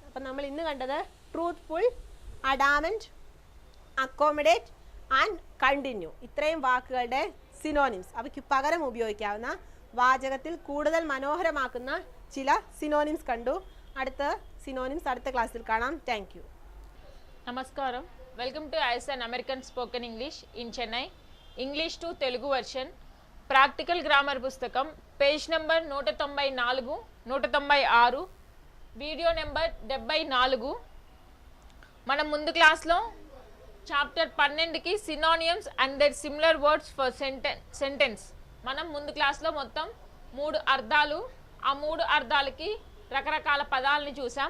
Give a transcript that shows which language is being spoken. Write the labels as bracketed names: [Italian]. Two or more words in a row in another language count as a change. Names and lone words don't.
[Malayalam] അപ്പം നമ്മൾ ഇന്ന് കണ്ടത് [English] truthful, adamant, accommodate and continue. [Malayalam] ഇത്രയും വാക്കുകളുടെ സിനോണിംസ്, അവയ്ക്ക് പകരം ഉപയോഗിക്കാവുന്ന വാചകത്തിൽ കൂടുതൽ മനോഹരമാക്കുന്ന ചില സിനോണിംസ് കണ്ടു. അടുത്ത സിനോണിംസ് അടുത്ത ക്ലാസ്സിൽ കാണാം. [English] thank you. [Telugu] నమస్కారం. [English] Welcome to ISN American Spoken English in Chennai. English to Telugu version practical grammar పుస్తకం page number 194, 196, video number 74. [Telugu] మనం ముందు క్లాస్లో చాప్టర్ 12కి [English] synonyms and their similar words for sentence [Telugu] మనం ముందు క్లాస్లో మొత్తం 3 అర్థాలు, ఆ 3 అర్థాలకి రకరకాల పదాలని చూసాం.